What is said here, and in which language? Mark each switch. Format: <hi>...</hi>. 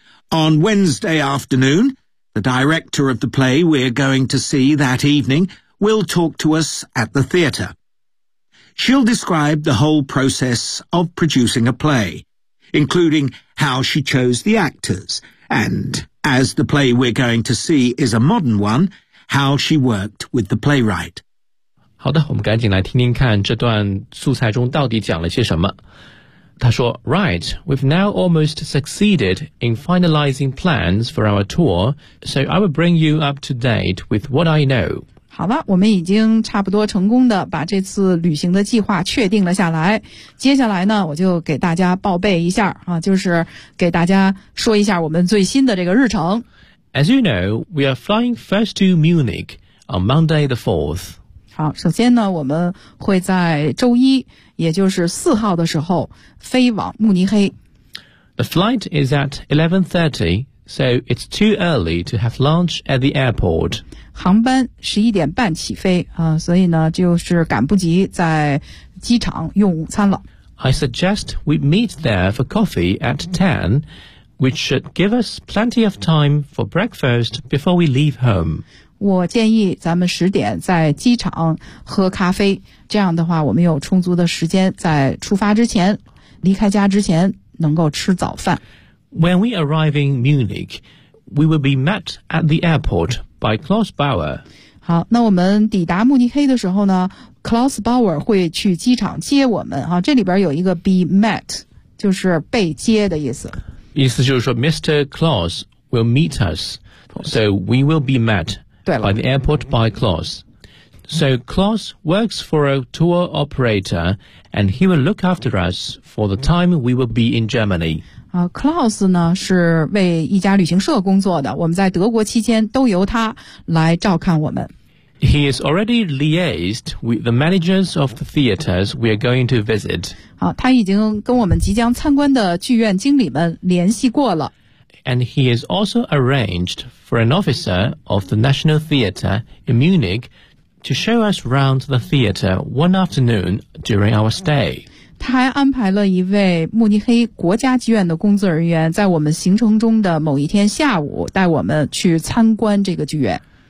<en>On Wednesday afternoon, the director of the play we're going to see that evening will talk to us at the theatre. She'll describe the whole process of producing a play, including how she chose the actors, and, as the play we're going to see is a modern one, how she worked with the playwright.</en> <zh>好的，我们赶紧来听听看这段素材中到底讲了些什么。他说</zh> <en>,Right, we've now almost succeeded in finalizing plans for our tour, so I will bring you up to date with what I know.</en> <zh>好了，我们已经差不多成功的把这次旅行的计划确定了下来。接下来呢，我就给大家报备一下啊，就是给大家说一下我们最新的这个日程。</zh> <en>As you know, we are flying first to Munich on Monday the 4th.</en> <zh>好，首先呢，我们会在周一，也就是4号的时候飞往慕尼黑。</zh> <en>The flight is at 11:30. So it's too early to have lunch at the airport.</en> <zh>航班11点半起飞、所以呢就是赶不及在机场用午餐了。</zh> <en>I suggest we meet there for coffee at 10, which should give us plenty of time for breakfast before we leave home.</en> <zh>我建议咱们10点在机场喝咖啡，这样的话我们有充足的时间在出发之前，离开家之前能够吃早饭。</zh> <en>When we arrive in Munich, we will be met at the airport by Klaus Bauer.</en> <zh>好，那我们抵达慕尼黑的时候呢 ，Klaus Bauer 会去机场接我们啊。这里边有一个 be met， 就是被接的意思。意思就是说</zh> <en>，Mr. Klaus will meet us, so we will be met by the airport by Klaus. So Klaus works for a tour operator, and he will look after us for the time we will be in Germany.</en> <zh>Klaus 呢是为一家旅行社工作的，我们在德国期间都由他来照看我们。</zh> <en>He is already liaised with the managers of the theaters we are going to visit.</en> <zh>好，他已经跟我们即将参观的剧院经理们联系过了。</zh> <en>And he has also arranged for an officer of the National Theater in Munich to show us round the theater one afternoon during our stay.</en> <zh>他还安排了一位慕尼黑国家剧院的工作人员在我们行程中的某一天下午带我们去参观这个剧院。</zh>